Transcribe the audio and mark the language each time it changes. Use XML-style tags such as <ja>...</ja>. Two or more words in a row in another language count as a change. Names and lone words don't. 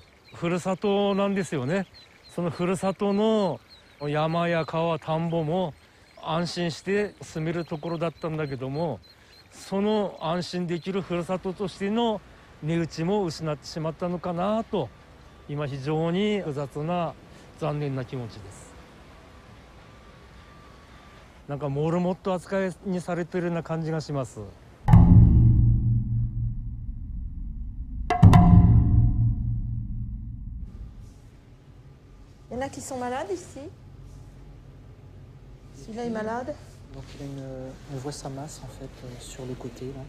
<ja>ふるさとなんですよね。そのふるさとの山や川、田んぼも安心して住めるところだったんだけども、その安心できるふるさととしての値打ちも失ってしまったのかなと、今非常に複雑な残念な気持ちです。なんかモルモット扱いにされているような感じがします。</ja> <fr>Il y en a qui sont malades ici. Celui-là est malade. Donc il a on voit sa masse en fait sur le côté là.</fr>